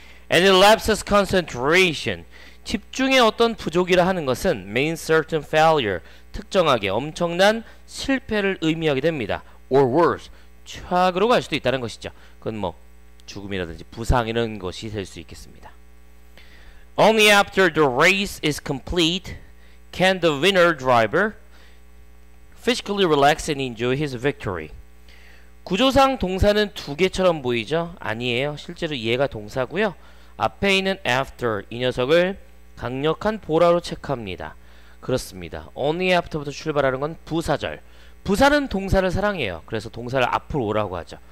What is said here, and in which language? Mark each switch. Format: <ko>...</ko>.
<en>And it lapses concentration,</en> <ko>집중의 어떤 부족이라 하는 것은</ko> <en>means certain failure,</en> <ko>특정하게 엄청난 실패를 의미하게 됩니다.</ko> <en>or worse,</en> <ko>최악으로 갈 수도 있다는 것이죠. 그건 뭐 죽음이라든지 부상 이런 것이 될 수 있겠습니다.</ko> <en>Only after the race is complete can the winner driver physically relax and enjoy his victory.</en> <ko>구조상 동사는 두 개처럼 보이죠? 아니에요. 실제로 얘가 동사고요. 앞에 있는 after 이 녀석을 강력한 보라로 체크합니다. 그렇습니다. only after부터 출발하는 건 부사절. 부사는 동사를 사랑해요. 그래서 동사를 앞으로 오라고 하죠.</ko>